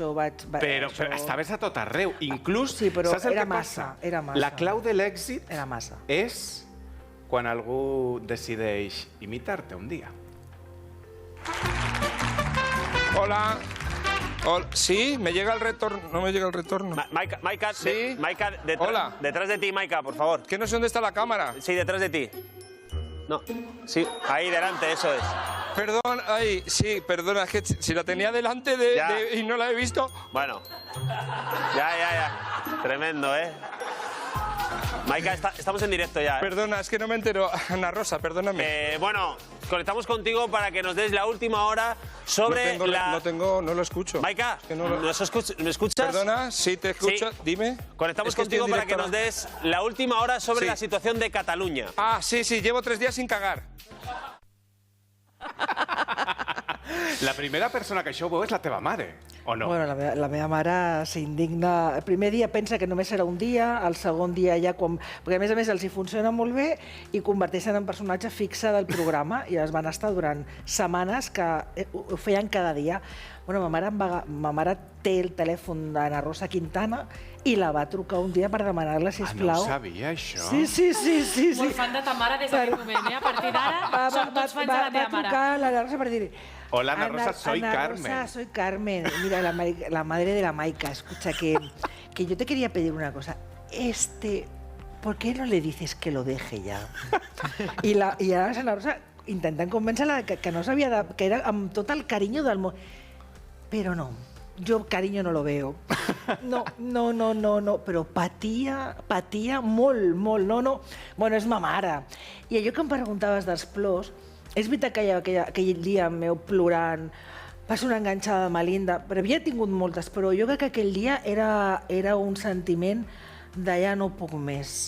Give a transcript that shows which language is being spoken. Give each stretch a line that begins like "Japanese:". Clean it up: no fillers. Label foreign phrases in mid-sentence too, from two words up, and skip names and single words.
Catalan: Però estaves a tot arreu. Inclús, saps el que passa? La clau de l'èxit era massa. És quan algú decideix imitar-te un dia.
Spanish: Hola. Sí, me llega el retorno. No me llega el retorno. Maica, sí. Maica, Hola. Detrás de ti, Maica, por favor. Que no sé dónde está la cámara. Sí, detrás de ti. No, sí, ahí delante, eso es. Perdón, ay, sí, perdona, es que si la tenía delante y no la he visto. Bueno, ya. Tremendo, ¿eh? Maica, estamos en directo ya, ¿eh? Perdona, es que no me entero. Ana Rosa, perdóname. Bueno, conectamos contigo para que nos des la última hora sobre no lo escucho. Maica, es que ¿me escuchas? Perdona, sí te escucho, sí. Dime. Conectamos contigo para que nos des la última hora sobre la situación de Cataluña. Ah, sí, llevo 3 días sin cagar.
Catalan: La primera persona que això ho veu és la teva mare, o no? Bueno, la meva mare s'indigna. El primer dia pensa que només serà un dia, el segon dia ja quan... Perquè a més els hi funciona molt bé i converteixen en personatge fixe del programa i es van estar durant setmanes que ho feien cada dia. Bueno, ma mare té el telèfon d'Anna Rosa Quintana i la va trucar un dia per demanar-la, sisplau. Ah, no ho sabia, això? Sí. Molt fan de ta mare des d'aquest moment, eh? A partir d'ara som tots fans de la teva mare. Va trucar a l'Anna Rosa per dir...
Spanish: Hola, Ana Rosa, soy Carmen. Ana Rosa, soy Carmen. Mira, la madre de la Maica, escucha, que yo te quería pedir una cosa. ¿Por qué no le dices que lo deje ya?
Catalan: I ara Ana Rosa intentant convèncer-la que no sabia, que era amb tot el carinyo del món. Però no,
Spanish: yo cariño no lo veo.
Catalan: No, però patia molt, no. Bueno, és ma mare. I allò que em preguntaves dels plors, és veritat que aquell dia meu plorant va ser una enganxada de Melinda, però havia tingut moltes, però jo crec que aquell dia era un sentiment de ja no puc més.